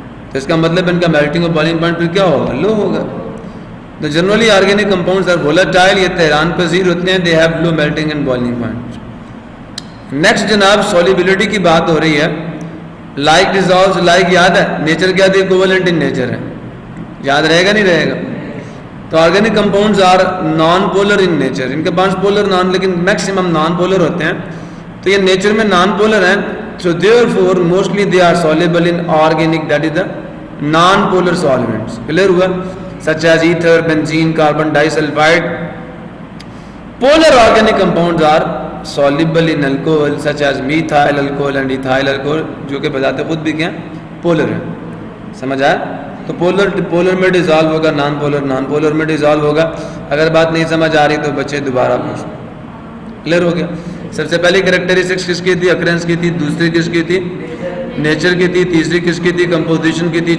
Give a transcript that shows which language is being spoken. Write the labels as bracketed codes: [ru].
[ur] تو اس کا مطلب ان کا میلٹنگ اور بوائلنگ پوائنٹ پھر کیا ہوگا, لو ہوگا. تو [en] generally organic compounds are volatile, [ur] یہ طیران پذیر ہوتے ہیں, [en] They have low melting and boiling point. [ur] Next جناب سولیبلٹی کی بات ہو رہی ہے. لائک ڈیزالوز, لائک یاد ہے نیچر کیا تھی, ایکویولنٹ ان نیچر ہے, یاد رہے گا نہیں رہے گا؟ تو [en] organic compounds are non polar in nature, [ur] ان کے پاس پولر نان لیکن میکسیمم نان پولر ہوتے ہیں. تو یہ نیچر میں نان پولر ہیں, [en] so therefore mostly they are soluble in organic, that is the non-polar solvents. Clear [ur] ہوا? [en] Such as ether, benzene, carbon disulfide. Polar organic compounds are soluble in alcohol such as methyl alcohol and ethyl alcohol, [ur] جو کہ بتاتے خود بھی کیا polar ہیں. سمجھ آیا؟ تو پولر میں ڈیزالو ہوگا, نان پولر میں ڈیزالو ہوگا. اگر بات نہیں سمجھ آ رہی تو بچے دوبارہ پوچھیں. کلیئر ہو گیا؟ سب سے پہلی کریکٹرسٹکس کس کی تھی, اکرنس کی تھی. دوسری کس کی تھی, نیچر کی تھی. تیسری کس کی تھی, کمپوزیشن کی تھی.